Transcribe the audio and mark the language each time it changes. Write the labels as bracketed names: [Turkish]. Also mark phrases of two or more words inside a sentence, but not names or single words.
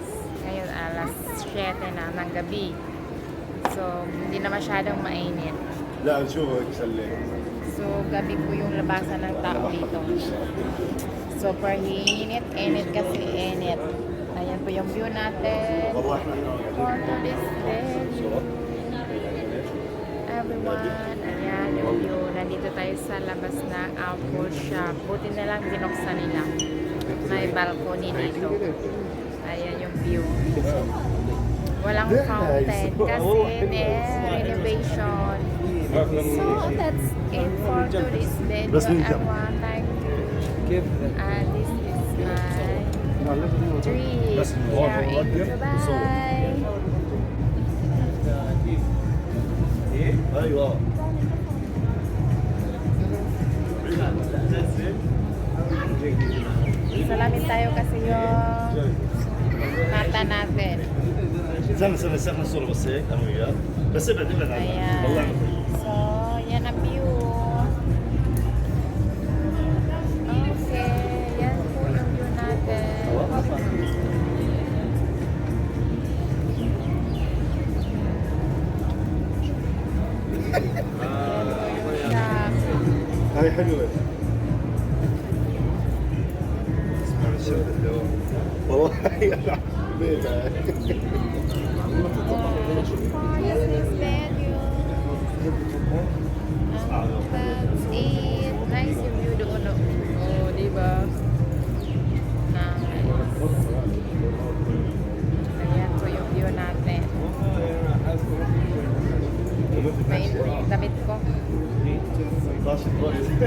[Filipino] Ngayon alas 7 na ng gabi. So, hindi na masyadong mainit. So, gabi po yung labasan ng tao dito. Super init kasi init. Ayan po yung view natin. [English] For today's day. Everyone, [Filipino] ayan yung view. Nandito tayo sa labas ng Apple Shop. Buti na lang binuksan nila. May balcony dito. Ayan yung view. Walang fountain kasi renovation. [English] So, that's it for today's video. Everyone, thank you. And this is my trip here in Dubai. [Arabic] ايوه [Filipino] Salamin tayo kasi yung mata natin. [Arabic] زين نسمع الصورة بس هيك انا وياك بس ابعد ابعد عنها والله [Filipino] Ayan. So, yan ang view. Okay, yan po yung view natin. [Arabic] هاي حلوة اسمع الشهد اليوم والله يا حبيبي [English] That's it. [Filipino] Nice yung view doon. Oh, diba? Nice. Ayan po yung view natin. Main po yung damit ko. [Arabic] 16 كويس